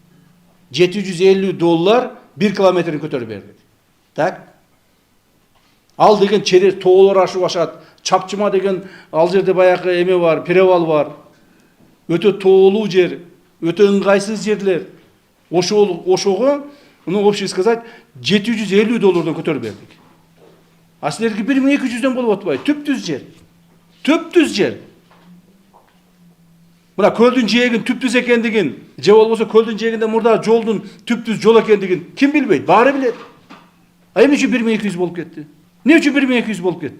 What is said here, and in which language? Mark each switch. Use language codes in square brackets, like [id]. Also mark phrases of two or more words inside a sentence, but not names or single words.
[ky] $750 1 километрин көтөрүп бердик. Так? Ал деген через тоолор ашып ашат. Чапчыма деген ал жерде баягы эме бар, перевал бар. Өтө тоолуу жер, өтө ыңгайсыз жерлер. Ошого, [ru] ну, общий сказать, $750 [ky] көтөрүп бердик. А силерге 1200дөн болуп атпайбы? Түптүз жер. Түптүз жер. Мына көлдүн жээгин түптүз экендигин, же болбосо көлдүн жээгинде мурда жолдун түптүз жол экендигин ким билбейт? Баары билет. А эмне үчүн 1200 болуп кетти? Не үчүн 1200 болуп кетти?